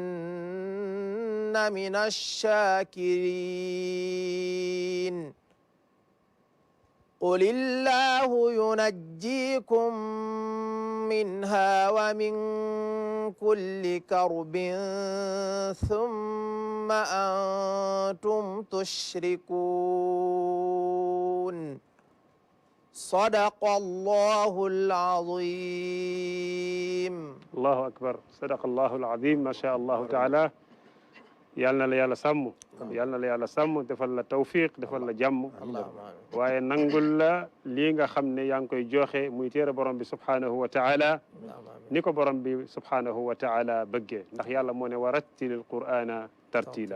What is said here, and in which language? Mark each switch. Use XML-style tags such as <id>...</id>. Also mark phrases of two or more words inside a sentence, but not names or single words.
<ar>لنكونن من الشاكرين قل الله ينجيكم منها ومن كل كرب ثم أنتم تشركون صدق الله العظيم. الله أكبر، صدق الله العظيم. ما شاء الله تعالى.</ar> <wo>yal na la yàlla sàmm, yal na la yàlla sàmm, defal la tawfiq, defal la jàmm, waaye nangul la lii nga xam ne yaa ngi koy joxe muy téere borom bi</wo> <ar>سبحانه وتعالى</ar> <wo>ni ko borom bi</wo> <ar>سبحانه وتعالى</ar> <wo>bëggee, ndax yàlla moo ne</wo> <ar>ورتل القرآن ترتيلا.</ar>